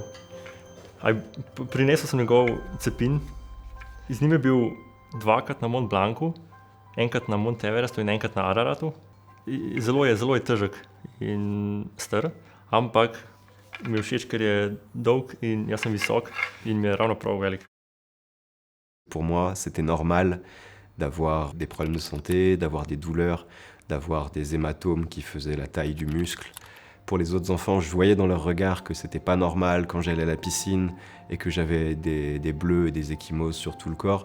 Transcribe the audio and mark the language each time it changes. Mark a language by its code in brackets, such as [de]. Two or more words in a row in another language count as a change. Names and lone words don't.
[sl] Prinesel sem njegov cepin, z njim je bil 2-krat na Mont Blancu, enkrat na Mont Everestu in enkrat na Araratu. Zelo je težek in star, ampak mi je všeč, ker je dolg in jaz sem visok in mi je ravno prav velik. [fr] Pour moi, c'était normal d'avoir des problèmes de santé, d'avoir des douleurs, d'avoir des hématomes qui faisaient la taille du muscle. Pour les autres enfants, je voyais dans leur regard que c'était pas normal quand j'allais à la piscine et que j'avais des bleus et des ecchymoses sur tout le corps.